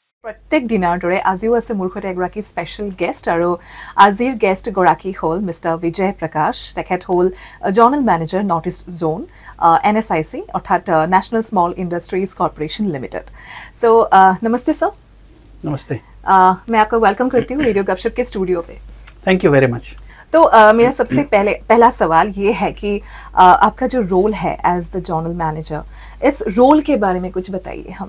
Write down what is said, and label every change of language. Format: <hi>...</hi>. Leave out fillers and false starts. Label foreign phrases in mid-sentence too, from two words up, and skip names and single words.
<as>প্ৰত্যেক দিনাৰ দৰে আজিও আছে মোৰ সৈতে এগৰাকী</as> <en>special guest</en> <as>আৰু আজিৰ গেষ্ট গৰাকী হ'ল মিষ্টাৰ বিজয় প্ৰকাশ। তেখেত হ'ল</as> <en>zonal manager north east zone</en> <as>NSIC অৰ্থাৎ नेशनल स्मॉल इंडस्ट्रीज कॉर्पोरेशन लिमिटेड।</as> <hi>सो नमस्ते सर। नमस्ते। मैं आपको वेलकम करती हूँ रेडियो गपशप के स्टूडियो पे।</hi> <en>Thank you very much.</en> <hi>तो मेरा सबसे पहला सवाल ये है कि आपका जो रोल है</hi> <en>as the zonal manager,</en> <hi>इस रोल के बारे में कुछ बताइए हमें।</hi>